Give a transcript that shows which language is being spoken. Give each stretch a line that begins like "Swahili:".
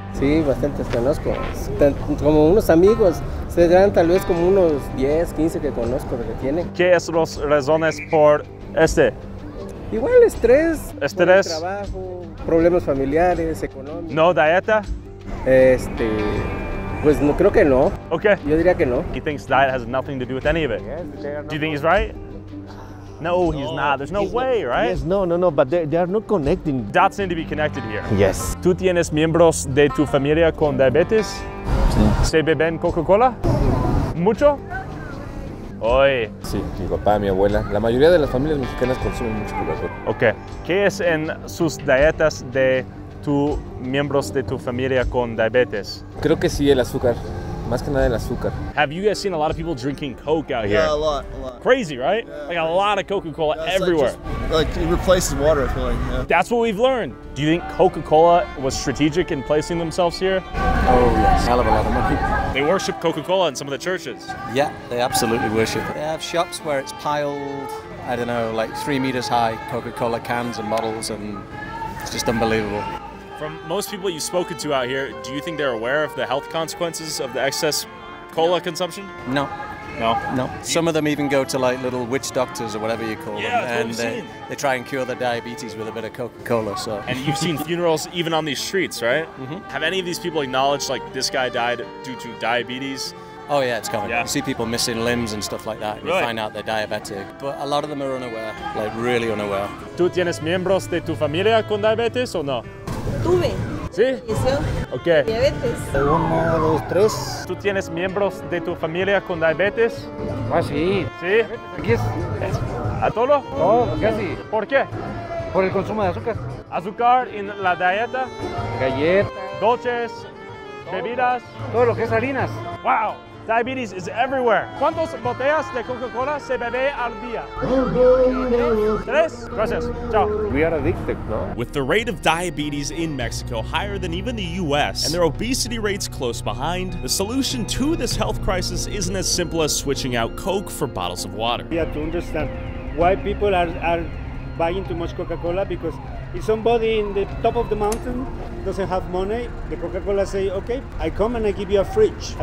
Spanish: Sí, bastantes conozco. Como unos amigos, se dan tal vez como unos 10, 15 que conozco que tienen. ¿Qué son las razones por este? Igual estrés, Estrés. por el trabajo, problemas familiares, económicos. ¿No dieta? Pues no, creo que no. Okay. Yo diría que no.
English: He thinks diet has nothing to do with any of it. Do you think he's right? No, he's not. There's no way, right? Yes, no, but they are not connecting. Dots need to be connected here. Yes.
Spanish: ¿Tú tienes miembros de tu familia con diabetes? Sí. ¿Se beben Coca-Cola? ¿Mucho? Oye. Sí, mi papá, mi abuela. La mayoría de las familias mexicanas consumen mucho Coca-Cola. Ok. ¿Qué es en sus dietas de tus miembros de tu familia con diabetes? Creo que sí, el azúcar. Más que nada el azúcar.
English: Have you guys seen a lot of people drinking Coke out here? Yeah, a lot. Crazy, right? Yeah. Like a lot of Coca-Cola It's everywhere. Like it replaces water, I feel like. Yeah. That's what we've learned. Do you think Coca-Cola was strategic in placing themselves here? Oh yes, hell of a lot of money. They worship Coca-Cola in some of the churches. Yeah, they absolutely worship it. They have shops where it's piled, I don't know, like 3 meters high, Coca-Cola cans and bottles, and it's just unbelievable. From most people you've spoken to out here, do you think they're aware of the health consequences of the excess cola consumption? No. Some of them even go to like little witch doctors or whatever you call them, and they try and cure their diabetes with a bit of Coca-Cola. So. And you've seen funerals even on these streets, right? Mm-hmm. Have any of these people acknowledged like this guy died due to diabetes Oh yeah, it's common. Yeah. You see people missing limbs and stuff like that, and you find out they're diabetic. But a lot of them are unaware, like really unaware.
Spanish: ¿Tú tienes miembros de tu familia con diabetes o no? Tuve. ¿Sí? Ok. Diabetes. 1, 2, 3. ¿Tú tienes miembros de tu familia con diabetes? Ah, sí. ¿Sí? Aquí es ¿A todo? todo, casi. ¿Por qué? Por el consumo de azúcar. ¿Azúcar en la dieta? Galletas. ¿Dulces? ¿Bebidas? Todo lo que es harinas.
English: Wow! Diabetes is everywhere.
Spanish: ¿Cuántas botellas de Coca-Cola se bebe al día? 3. Gracias. Ciao.
English: We are addicted, no? With the rate of diabetes in Mexico higher than even the US, and their obesity rates close behind, the solution to this health crisis isn't as simple as switching out Coke for bottles of water. We have to understand why people are buying too much Coca-Cola, because if somebody in the top of the mountain doesn't have money, the Coca-Cola say, okay, I come and I give you a fridge.